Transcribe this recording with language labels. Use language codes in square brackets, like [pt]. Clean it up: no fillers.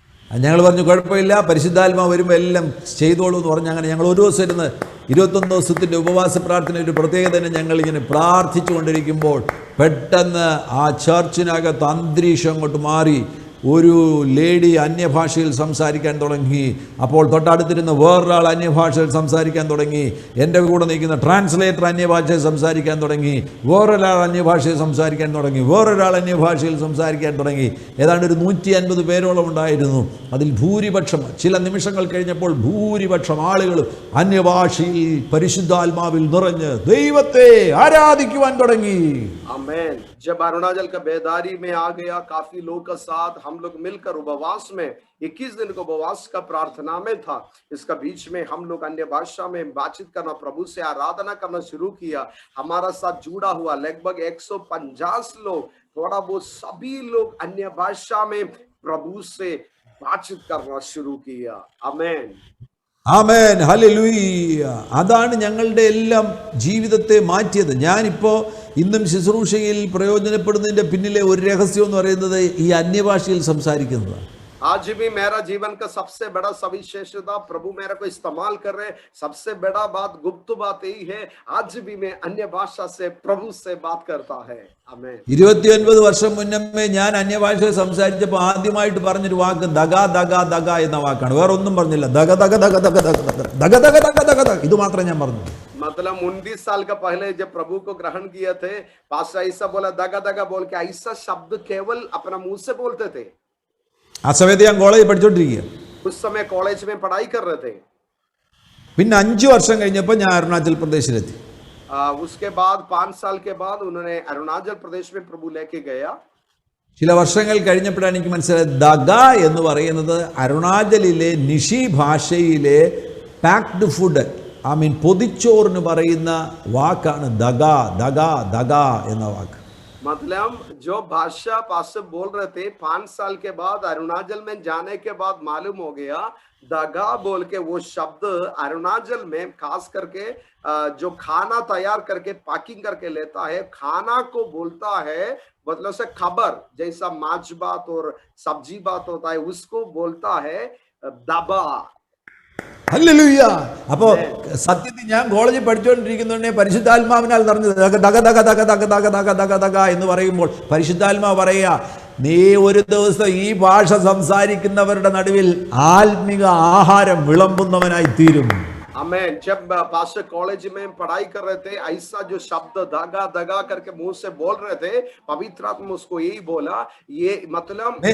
[ml] ഞങ്ങൾ പറഞ്ഞു കുഴപ്പമില്ല, പരിശുദ്ധാത്മാവ് വരുമ്പോൾ എല്ലാം ചെയ്തോളൂ എന്ന് പറഞ്ഞ് അങ്ങനെ ഞങ്ങൾ ഒരു ദിവസം ഇരുന്ന് 21 ദിവസത്തിൻ്റെ ഉപവാസ പ്രാർത്ഥന ഒരു പ്രത്യേകത ഞങ്ങൾ ഇങ്ങനെ പ്രാർത്ഥിച്ചു കൊണ്ടിരിക്കുമ്പോൾ പെട്ടെന്ന് ആ ചർച്ചിനകത്ത് അന്തരീക്ഷം അങ്ങോട്ട് മാറി. ഒരു ലേഡി അന്യഭാഷയിൽ സംസാരിക്കാൻ തുടങ്ങി. അപ്പോൾ തൊട്ടടുത്തിരുന്ന് വേറൊരാൾ അന്യഭാഷയിൽ സംസാരിക്കാൻ തുടങ്ങി. എൻ്റെ കൂടെ നിൽക്കുന്ന ട്രാൻസ്ലേറ്റർ അന്യഭാഷയിൽ സംസാരിക്കാൻ തുടങ്ങി. വേറൊരാൾ അന്യഭാഷയിൽ സംസാരിക്കാൻ തുടങ്ങി. വേറൊരാൾ അന്യഭാഷയിൽ സംസാരിക്കാൻ തുടങ്ങി. ഏതാണ്ട് ഒരു 150 പേരോളം ഉണ്ടായിരുന്നു. അതിൽ ഭൂരിപക്ഷം, ചില നിമിഷങ്ങൾ കഴിഞ്ഞപ്പോൾ ഭൂരിപക്ഷം ആളുകൾ അന്യഭാഷയിൽ പരിശുദ്ധാത്മാവിൽ നിറഞ്ഞ് ദൈവത്തെ ആരാധിക്കുവാൻ തുടങ്ങി. [hi] आमेन। जब अरुणाचल का बेदारी में आ गया, काफी लोग का साथ हम लोग मिलकर उपवास में 21 दिन को उपवास का प्रार्थना में था। इसका बीच में हम लोग अन्य भाषा में बातचीत करना, प्रभु से आराधना करना शुरू किया। हमारा साथ जुड़ा हुआ लगभग 150 लोग, थोड़ा बहुत सभी लोग अन्य भाषा में प्रभु से बातचीत करना शुरू किया। आमेन, [ml] ആമേൻ, ഹല്ലേലൂയ. അതാണ് ഞങ്ങളുടെ എല്ലാം ജീവിതത്തെ മാറ്റിയത്. ഞാനിപ്പോൾ ഇന്നും ശുശ്രൂഷയിൽ പ്രയോജനപ്പെടുന്നതിൻ്റെ പിന്നിലെ ഒരു രഹസ്യം എന്ന് പറയുന്നത് ഈ അന്യഭാഷയിൽ സംസാരിക്കുന്നതാണ്. [hi] आज भी मेरा जीवन का सबसे बड़ा सविशेषता, प्रभु मेरे को इस्तेमाल कर रहे, सबसे बड़ा बात, गुप्त बात यही है, आज भी मैं अन्य भाषा से प्रभु से बात करता है। आमेन। [ml] 29 വർഷം മുന്നേ ഞാൻ അന്യഭാഷയിൽ സംസാരിച്ചപ്പോൾ ആദ്യമായിട്ട് പറഞ്ഞൊരു വാക്ക് ദഗ ദഗ ദഗ എന്ന വാക്കാണ്. വേറെ ഒന്നും പറഞ്ഞില്ല. ദഗ ദഗ ദഗ ദഗ ദഗ ദഗ ദഗ ദഗ ദഗ ദഗ ഇത് മാത്രം ഞാൻ പറഞ്ഞു. [hi] मतलब 19 साल का पहले जब प्रभु को ग्रहण किए थे, पास्टर ऐसा बोला दगा दगा बोल के, ऐसा शब्द केवल अपना मुंह से बोलते थे। [ml] ആ സമയത്ത് ഞാൻ കോളേജിൽ പഠിച്ചുകൊണ്ടിരിക്കുക. [hi] उस समय कॉलेज में पढ़ाई कर रहे थे। [ml] പിന്നെ 5 വർഷം കഴിഞ്ഞപ്പോൾ ഞാൻ അരുണാചൽ പ്രദേശിലെത്തി. [hi] उसके बाद 5 साल के बाद उन्होंने अरुणाचल प्रदेश में प्रभु लेके गया। [ml] ചില വർഷങ്ങൾ കഴിഞ്ഞപ്പോഴാണ് എനിക്ക് മനസ്സിലായത് ദഗ എന്ന് പറയുന്നത് അരുണാചലിലെ നിഷി ഭാഷയിലെ പാക്ഡ് ഫുഡ്, പൊതിച്ചോറിന് പറയുന്ന വാക്കാണ് ദഗ ദഗ ദഗ എന്ന വാക്ക്. [hi] मतलब जो भाषा पास्टर बोल रहे थे, 5 साल के बाद अरुणाचल में जाने के बाद मालूम हो गया, दगा बोल के वो शब्द अरुणाचल में खास करके जो खाना तैयार करके पैकिंग करके लेता है, खाना को बोलता है, मतलब से खबर जैसा माछ बात और सब्जी बात होता है, उसको बोलता है दबा। [ml] ഹല്ലേലൂയ. അപ്പോൾ സത്യത്തിൽ ഞാൻ കോളേജിൽ പഠിച്ചുകൊണ്ടിരിക്കുന്നുണ്ടെ പരിശുദ്ധാത്മാവിനാൽ നിറഞ്ഞത് ദഗ ദഗ ദഗ ദഗ ദഗ ദഗ ദഗ ദഗ ദഗ എന്ന് പറയുമ്പോൾ പരിശുദ്ധാത്മാവ് പറയുക, നീ ഒരു ദിവസം ഈ ഭാഷ സംസാരിക്കുന്നവരുടെ നടുവിൽ ആത്മിക ആഹാരം വിളമ്പുന്നവനായി തീരും. [hi] आमेन। जब पास्टर कॉलेज में पढ़ाई कर रहे थे, ऐसा जो शब्द दगा दगा करके मुंह से बोल रहे थे, पवित्र आत्मा उसको यही बोला, ये मतलब